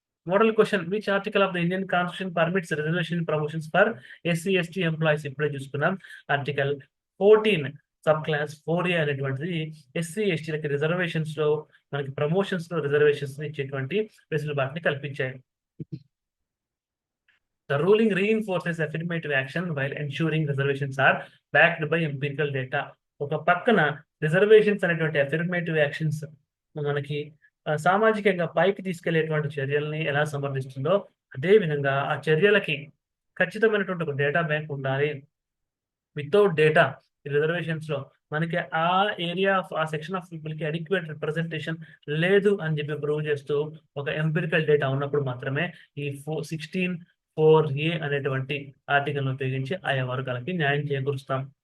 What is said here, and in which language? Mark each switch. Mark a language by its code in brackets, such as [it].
[en] Model question, which article of the Indian constitution permits reservation promotions for SC ST employees? [te] ఇప్పుడే చూసుకున్నాం. Article 14 sub class 4A అనేటువంటిది SC ఎస్టీలకి reservations లో మనకి promotions లో reservations ఇచ్చేటువంటి వెసులుబాటుని కల్పించాయి. [en] The ruling reinforces affirmative action while ensuring reservations are backed by empirical data. [te] ఒక పక్కన రిజర్వేషన్స్ అనేటువంటి అఫర్మేటివ్ యాక్షన్స్ మనకి సామాజికంగా పైకి తీసుకెళ్లేటువంటి చర్యల్ని ఎలా సమర్థిస్తుందో అదే విధంగా ఆ చర్యలకి ఖచ్చితమైనటువంటి ఒక డేటా బ్యాంక్ ఉండాలి. వితౌట్ డేటా రిజర్వేషన్స్ లో మనకి ఆ ఏరియా ఆ సెక్షన్ ఆఫ్ పీపుల్ కి అడిక్వేట్ రిప్రజెంటేషన్ లేదు అని చెప్పి ప్రూవ్ చేస్తూ ఒక ఎంపిరికల్ డేటా ఉన్నప్పుడు మాత్రమే ఈ 16(4)A అనేటువంటి ఆర్టికల్ ఉపయోగించి ఆయా వర్గాలకి న్యాయం చేకూరుస్తాం.